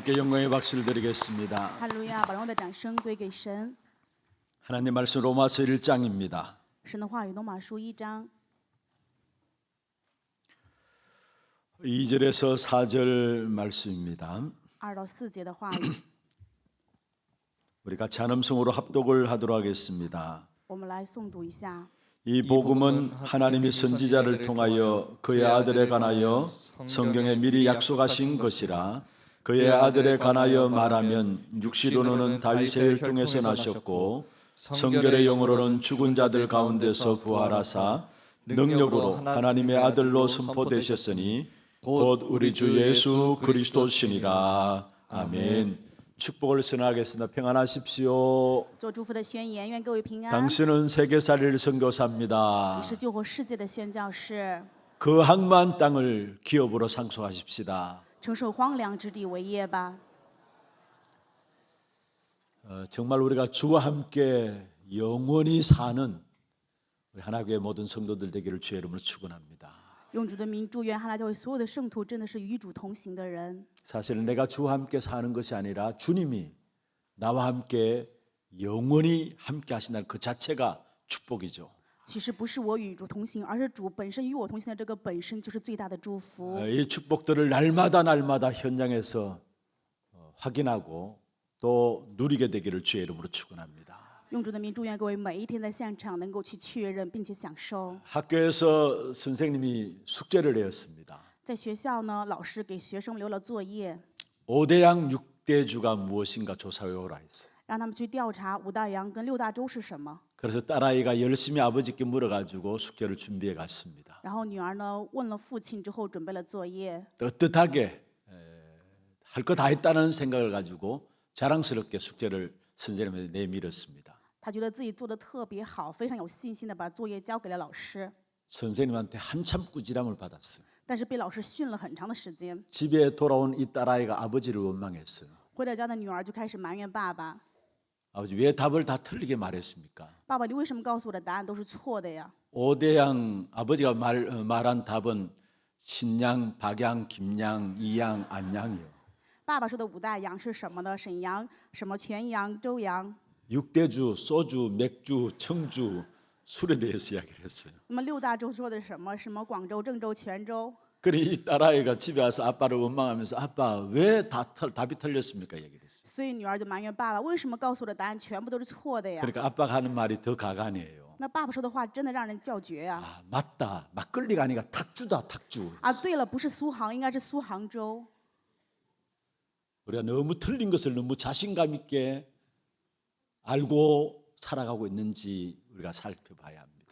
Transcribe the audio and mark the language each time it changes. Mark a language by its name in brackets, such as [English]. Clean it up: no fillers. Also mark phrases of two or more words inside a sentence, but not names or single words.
[Korean] 영광의 박수를 드리겠습니다. [Chinese] 哈利路亚，把荣耀的掌声归给神。 [Korean] 하나님 말씀 로마서 1장입니다. [Chinese] 神的话语，罗马书1章 [Korean] 2절에서 4절 말씀입니다. [Chinese] 2 到4节的话语， [Korean] 우리 같이 한 음성으로 합독을 하도록 하겠습니다. [Chinese] 我们来诵读一下。 [Korean] 이 복음은 하나님이 선지자를 통하여 그의 아들에 관하여 성경에 미리 약속하신 것이라. 그의 아들에 관하여 말하면 육시로는 다윗의 혈통에서 나셨고 성결의 영으로는 죽은 자들 가운데서 부활하사 능력으로 하나님의 아들로 선포되셨으니 곧 우리 주 예수 그리스도시니라. 아멘. 축복을 선언하겠습니다. 평안하십시오. [Chinese] 做祝福的宣言，愿各位平安。 [Korean] 당신은 세계살이를 [Chinese] 你 [Korean] 선교사입니다. [Chinese] 是救活世界的宣教士， [Korean] 그 항만 땅을 기업으로 상속하십시다. [Chinese] 承受荒凉之地为业吧。 [Korean] 정말 우리가 주와 함께 영원히 사는 우리 하나교회 모든 성도들 되기를 주의 이름으로 축원합니다. [Chinese] 用主的名祝愿哈拉教会所有的圣徒真的是与主同行的人。 [Korean] 사실은 내가 주와 함께 사는 것이 아니라 주님이 나와 함께 영원히 함께 하신다는 그 자체가 축복이죠. [Chinese] 其实不是我与主同行，而是主本身与我同行的这个本身就是最大的祝福。 [Korean] 이 축복들을 날마다 현장에서 확인하고 또 누리게 되기를 주의 이름으로 축원합니다. [Chinese] 用主的名祝愿各位每一天在现场能够去确认并且享受。 [Korean] 학교에서 선생님이 숙제를 내었습니다. [Chinese] 在学校呢，老师给学生留了作业， [Korean] 5대양 6대주가 무엇인가 조사해 오라 했어요. [Chinese] 让他们去调查五大洋跟六大洲是什么。 [Korean] 그래서 딸아이가 열심히 아버지께 물어가지고 숙제를 준비해 갔습니다. [Chinese] 然后女儿呢问了父亲之后，准备了作业， [Korean] 떳떳하게 할 거 다 했다는 생각을 가지고 자랑스럽게 숙제를 선생님한테 내밀었습니다. [Chinese] 她觉得自己做的特别好，非常有信心的把作业交给了老师， [Korean] 선생님한테 한참 꾸지람을 받았어요. [Chinese] 但是被老师训了很长的时间。 [Korean] 집에 돌아온 이 딸아이가 아버지를 원망했어요. [Chinese] 回到家的女儿就开始埋怨爸爸： [Korean] 아버지 왜 답을 다 틀리게 말했습니까? [Chinese] 爸爸，你为什么告诉我的答案都是错的呀？ [Korean] 5대양 아버지가 말한 답은 신양, 박양, 김양, 이양, 안양이요. [Chinese] 爸爸说的五大洋是什么呢？沈阳、什么全阳、周阳。 [Korean] 6대주, 소주, 맥주, 청주, 술에 대해서 이야기를 했어요. [Chinese] 那么六大洲说的是什么？什么广州、郑州、泉州。 [Korean] 그래 이 딸아이가 집에 와서 아빠를 원망하면서 아빠 왜 답이 틀렸습니까? 얘기를 했어요. [Chinese] 所以女儿就埋怨爸爸，为什么告诉我的答案全部都是错的呀？ [Korean] 그러니까 아빠가 하는 말이 더 가관이에요. [Chinese] 那爸爸说的话真的让人叫绝呀！ [Korean] 아 맞다, 막걸리가 아니라 탁주다, 탁주. [Chinese] 啊，对了，不是苏杭，应该是苏杭州。 [Korean] 우리가 너무 틀린 것을 너무 자신감 있게 알고 살아가고 있는지 우리가 살펴봐야 합니다.